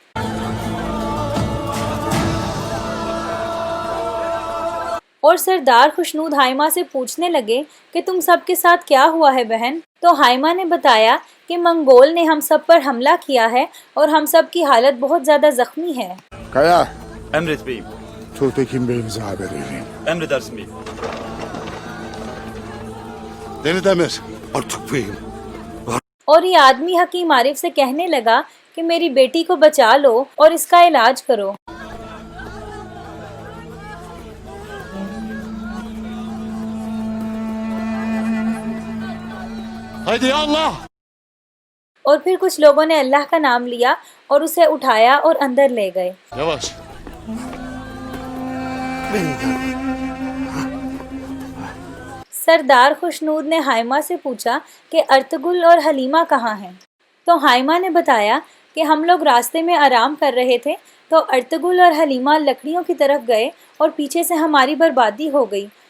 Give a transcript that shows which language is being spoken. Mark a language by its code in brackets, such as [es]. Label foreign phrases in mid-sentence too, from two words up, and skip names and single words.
[ur] اور سردار خوشنود ہائمہ سے پوچھنے لگے کہ تم سب کے ساتھ کیا ہوا ہے بہن؟ تو ہائمہ نے بتایا کہ منگول نے ہم سب پر حملہ کیا ہے اور ہم سب کی حالت بہت زیادہ زخمی ہے۔ [tr] Kaya, Emret beyim. Tuğtekin Bey'imize haber vereyim. Emredersin beyim. Deli Demir, artık beyim. [ur] اور یہ آدمی حکیم عارف سے کہنے لگا کہ میری بیٹی کو بچا لو اور اس کا علاج کرو۔ [tr] Haydi ya Allah! [ur] اور پھر کچھ لوگوں نے اللہ کا نام لیا اور اسے اٹھایا اور اندر لے گئے۔ [tr] Yavaş. Beni de. [ur] سردار خوشنود نے ہائمہ سے پوچھا کہ ارطغرل اور حلیمہ کہاں ہیں؟ تو ہائمہ نے بتایا کہ ہم لوگ راستے میں آرام کر رہے تھے تو ارطغرل اور حلیمہ لکڑیوں کی طرف گئے اور پیچھے سے ہماری بربادی ہو گئی۔